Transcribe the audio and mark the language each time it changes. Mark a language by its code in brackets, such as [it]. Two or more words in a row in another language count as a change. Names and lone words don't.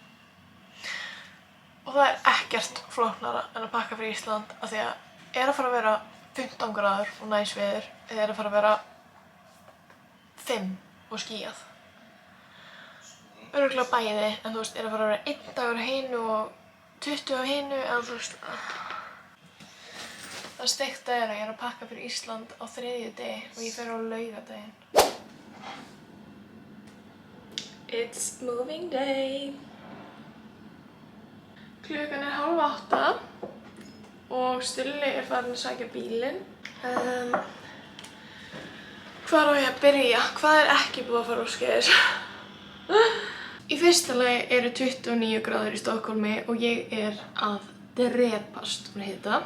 [is] Og það er ekkert flóknara en að pakka fyrir Ísland af því að er að fara að vera 15 gráður og næs veður eða er að fara að vera 5 og skýjað. Örugglega bæði, en þú veist, er að fara að vera 1 dagur á hinu og 20 á hinu, en þú veist, það steikta er að ég er að pakka fyrir Ísland á 3. degi og ég fer á laugardaginn. [en] It's moving day. [is] Klukkan er 7:30 og Stulli er farin að sækja bílinn. Hvar á ég að byrja? Hvað er ekki búið að fara úrskeiðis? Í fyrsta lagi eru 29 gráður í Stokkhólmi og ég er að drepast úr hita.